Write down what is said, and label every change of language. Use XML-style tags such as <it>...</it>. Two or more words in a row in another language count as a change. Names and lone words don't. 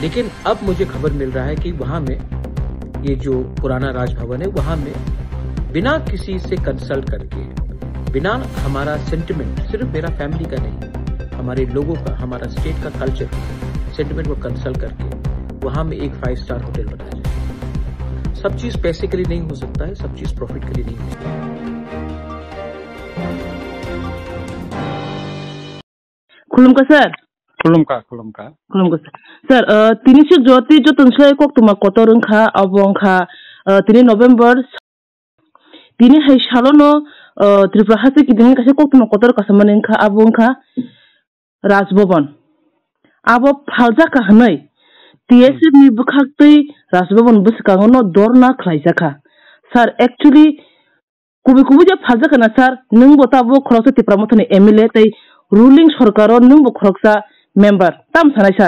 <hi>लेकिन अब मुझे खबर मिल रहा है कि वहाँ में ये जो पुराना राजभवन है, वहाँ में बिना किसी से कंसल्ट करके, बिना हमारा सेंटिमेंट, सिर्फ मेरा फैमिली का नहीं, हमारे लोगों का, हमारा स्टेट का</hi> <en>culture sentiment</en> <hi>को कंसल्ट करके वहाँ में एक</hi> <en>5 star hotel</en> <hi>बनाया जाए। सब चीज पैसे के लिए नहीं हो सकता है, सब चीज प्रॉफिट के लिए नहीं हो सकता है।</hi> <trp>खुलुमका सर। खुलुमका सर तिनी से ज्योति जो तंसलाय कोक तुमा कोतरंखा अबंखा तिनी नवेम्बर तिनी है शालोनो त्रिपुरा हासे किदिन कासे कोक तुमा कोतर कासमानंखा अबंखा राजभवन आबो फालजा का हनै TSF ni bukhaktei राजभवन बुसकांगनो दरना खलाइजाखा सर एक्चुअली कुबे जे फालजा kana सर नों बताबो खरकसा त्रिपुरा मथनि MLA तै रुलिंग सरकारो नों बो खरकसा मेंबर ताम सानाय सर</trp>